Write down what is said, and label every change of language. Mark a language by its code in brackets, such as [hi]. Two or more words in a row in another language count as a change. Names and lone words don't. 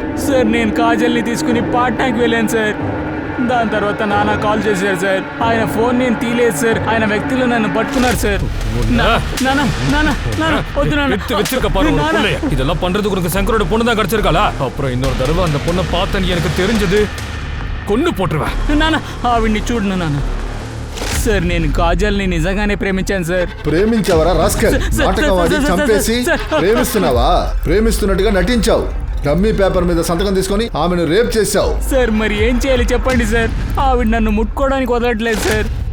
[te] సార్ నేను కాజల్ని తీసుకుని పాట్నాకి వెళ్ళాను సార్. దాని తర్వాత నాన్న కాల్ చేశారు సార్. ఆయన ఫోన్ నేను తీలేదు సార్. ఆయన వ్యక్తులు నన్ను పట్టుకున్నారు సార్. నాన్న నాన్న నాన్న వద్దు నాన్న. [ta] வச்சிருக்க பாரு ஒரு புள்ளைய. இதெல்லாம் பண்றதுக்கு உனக்கு சங்கரோட பொண்ணு தான் கிடைச்சிருக்காளா? அப்புறம் இன்னொரு தடவை அந்த பொண்ணை பார்த்தேன்னு எனக்கு தெரிஞ்சது கொண்டு போட்டுருவேன். [te] నాన్న ఆవిడ్ని చూడు నాన్న. సార్ నేను కాజల్ని నిజంగానే ప్రేమించాను సార్. ప్రేమించావరా రాస్కల్? నాటకవాడి చంపేసి ప్రేమిస్తున్నావా? ప్రేమిస్తున్నట్టుగా నటించావు. [en] dummy paper [te] మీద సంతకం తీసుకొని ఆమెను రేప్ చేశావు. సార్ మరి ఏం చేయాలి చెప్పండి సార్. ఆవిడ నన్ను ముట్టుకోవడానికి వదలట్లేదు సార్.